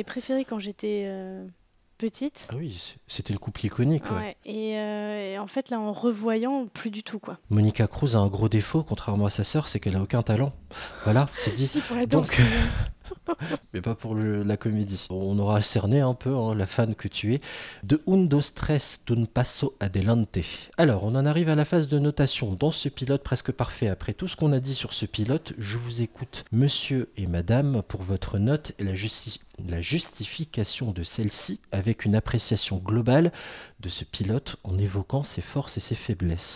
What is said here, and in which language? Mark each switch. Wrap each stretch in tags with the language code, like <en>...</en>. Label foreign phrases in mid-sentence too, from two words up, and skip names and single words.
<fr>mes préférés quand j'étais petite. Ah oui, c'était le couple iconique. Ouais. Ouais. Et en fait, là, en revoyant, plus du tout, quoi. Monica Cruz a un gros défaut, contrairement à sa sœur, c'est qu'elle a aucun talent. Voilà, c'est dit. Si, pour la danse. Donc, mais pas pour la comédie. On aura cerné un peu la fan que tu es. De un, dos, tres, d'un paso adelante. Alors, on en arrive à la phase de notation. Dans ce pilote presque parfait, après tout ce qu'on a dit sur ce pilote, je vous écoute, monsieur et madame, pour votre note et la justification de celle-ci avec une appréciation globale de ce pilote en évoquant ses forces et ses faiblesses.</fr>